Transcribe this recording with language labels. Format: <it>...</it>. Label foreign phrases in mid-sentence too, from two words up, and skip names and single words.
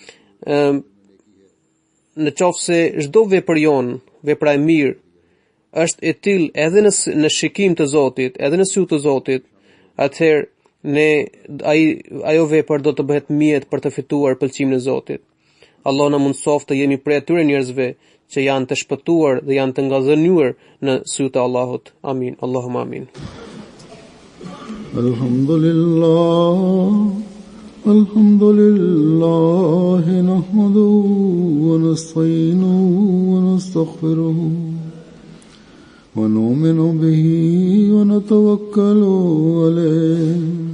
<sq>Në qoftë se çdo vepër jon, vepra e mirë, është e tillë edhe në shikim të Zotit, edhe në sy të Zotit, atëherë ajo vepër do të bëhet mjet për të fituar pëlqimin e Zotit. Allah na mundsoft të jemi prej atyre njerëzve që janë të shpëtuar dhe janë të ngazënjuar në sy të Allahut. Amin.</sq> <ar>اللهم آمين. الحمد لله نحمده ونستعينه ونستغفره ونؤمن به ونتوكل عليه</ar>